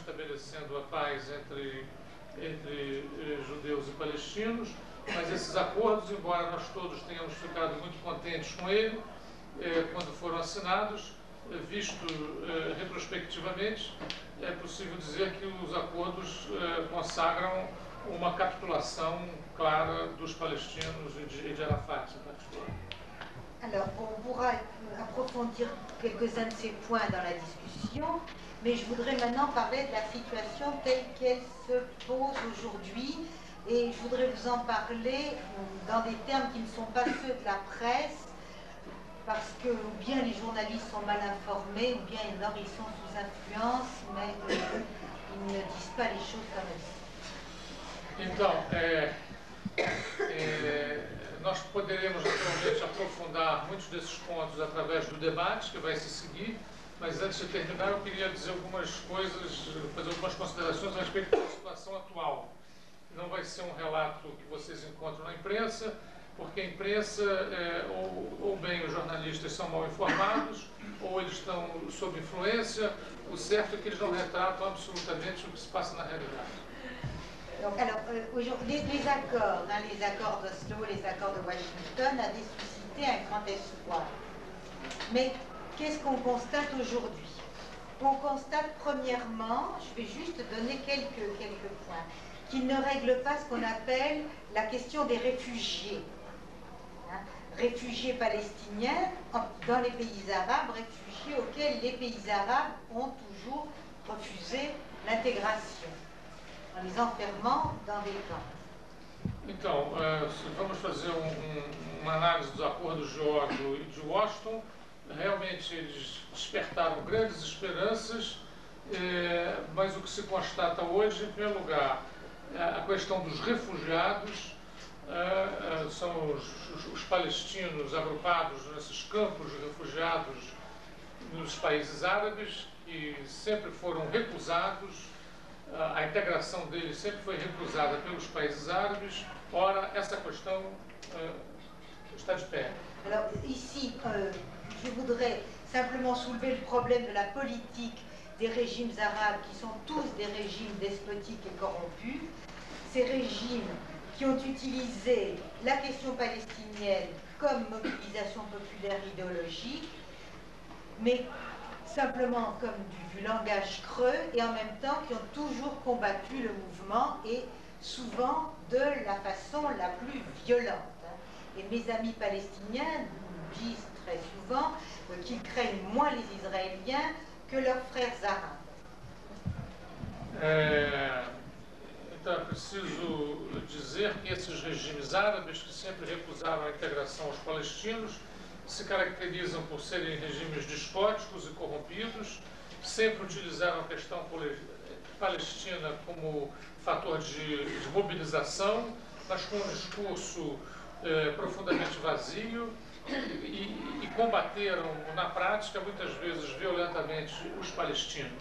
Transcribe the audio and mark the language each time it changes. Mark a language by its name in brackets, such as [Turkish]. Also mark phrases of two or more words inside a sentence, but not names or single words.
[Portuguese] estabelecendo a paz entre judeus e palestinos, mas esses acordos, embora nós todos tenhamos ficado muito contentes com ele, quando foram assinados, visto retrospectivamente, é possível dizer que os acordos consagram uma capitulação clara dos palestinos e de Arafat em particular. [French] Alors, on pourra approfondir quelques-uns de ces points dans la discussion, mais je voudrais maintenant parler de la situation telle qu'elle se pose aujourd'hui, et je voudrais vous en parler dans des termes qui ne sont pas ceux de la presse, parce que ou bien les journalistes sont mal informés, ou bien alors ils sont sous influence, mais ils ne disent pas les choses comme elles sont. [Portuguese] Então, nós poderemos naturalmente aprofundar muitos desses pontos através do debate que vai se seguir, mas antes de terminar eu queria dizer algumas coisas, fazer algumas considerações a respeito da situação atual. Não vai ser um relato que vocês encontram na imprensa, porque a imprensa, ou bem os jornalistas são mal informados, ou eles estão sob influência. O certo é que eles não retratam absolutamente o que se passa na realidade. [French] Donc, alors, les accords d'Oslo, les accords de Washington avaient suscité un grand espoir. Mais qu'est-ce qu'on constate aujourd'hui? On constate premièrement, je vais juste donner quelques points, qu'ils ne règlent pas ce qu'on appelle la question des réfugiés. Réfugiés palestiniens dans les pays arabes, réfugiés auxquels les pays arabes ont toujours refusé l'intégration, en les enfermant dans des camps. [Portuguese] Então, vamos fazer uma análise dos acordos de Oslo e de Washington. Realmente eles despertaram grandes esperanças, mas o que se constata hoje, em primeiro lugar, a questão dos refugiados. São os palestinos agrupados nesses campos de refugiados nos países árabes, que sempre foram recusados, a integração deles sempre foi recusada pelos países árabes. Ora, essa questão está de pé. [French] Alors ici, je voudrais simplement soulever le problème de la politique des régimes arabes qui sont tous des régimes despotiques et corrompus, ces régimes qui ont utilisé la question palestinienne comme mobilisation populaire idéologique, mais simplement comme du langage creux, et en même temps qui ont toujours combattu le mouvement, et souvent de la façon la plus violente. Et mes amis palestiniens disent très souvent qu'ils craignent moins les Israéliens que leurs frères arabes. [Portuguese] Então é preciso dizer que esses regimes árabes, que sempre recusaram a integração aos palestinos, se caracterizam por serem regimes despóticos e corrompidos, sempre utilizaram a questão palestina como fator de mobilização, mas com um discurso profundamente vazio, e combateram na prática, muitas vezes violentamente, os palestinos.